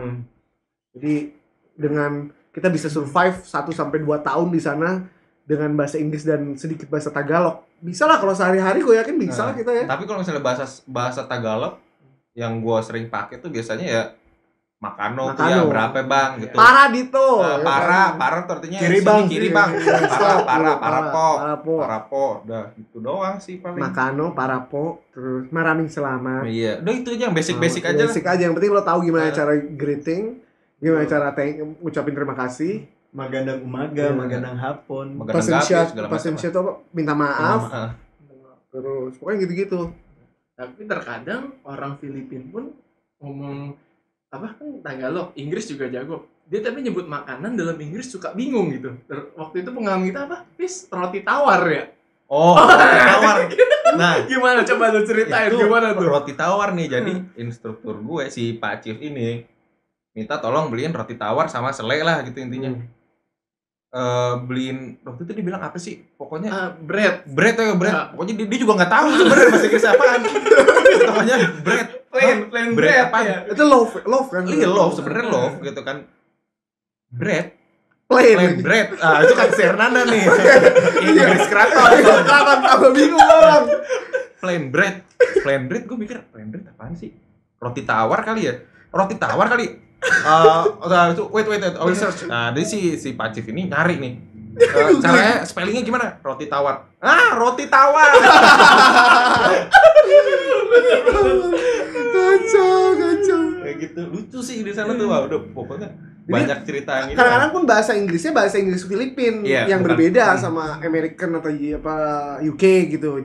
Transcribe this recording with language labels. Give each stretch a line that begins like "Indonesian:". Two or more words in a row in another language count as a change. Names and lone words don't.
Indonesian: Jadi dengan kita bisa survive 1 sampai 2 tahun di sana dengan bahasa Inggris dan sedikit bahasa Tagalog. Bisa lah kalau sehari-hari gue yakin bisa lah kita ya. Tapi kalau misalnya bahasa Tagalog yang gue sering pakai tuh biasanya ya Makano tuh ya berapa bang gitu.
Filipino: Para dito.
Indonesian: Para tuh artinya kiri bang. Parapo, udah itu doang sih paling.
Filipino: Makano, parapo, terus maraming selamat.
Indonesian: Iya, udah itu aja yang basic aja lah. Basic aja, yang penting lo tahu gimana cara greeting, gimana cara ngucapin terima kasih.
Filipino: Magandang umaga, magandang hapon.
Indonesian: Pasensya itu apa? Minta maaf. Terus pokoknya gitu-gitu. Tapi terkadang orang Filipina pun ngomong apa kan Tagalog, Inggris juga jago. Dia tapi nyebut makanan dalam Inggris suka bingung gitu. Waktu itu pengalaman kita apa? Roti tawar ya. Oh, roti tawar. Nah, gimana coba lu ceritain gimana tuh? Roti tawar nih. Jadi instruktur gue si Pak Chief ini minta tolong beliin roti tawar sama selai lah gitu intinya. Beliin waktu itu dibilang apa sih? Pokoknya bread. Pokoknya dia juga nggak tahu sebenarnya bahasa Inggris apaan. Namanya bread.
English: Plain bread
Indonesian: apa ya? Itu love kan? Iya love sebenarnya love gitu kan. Bread. Plain bread. Itu kan Sernanda nih. Inggris keraton. Agak bingung orang.
English: Plain bread
Indonesian: gue mikir
English: plain bread
Indonesian: apaan sih? Roti tawar kali ya?
English: Wait, I will search.
Indonesian: Nah, dari si Pak Chief ini nyari nih. Caranya spellingnya gimana? Roti tawar. Roti tawar. Kacau. Kayak gitu. Lucu sih di sana tuh. Udah pokoknya banyak cerita yang ini. Kadang-kadang pun bahasa Inggrisnya bahasa Inggris Filipin yang berbeda sama American atau UK gitu.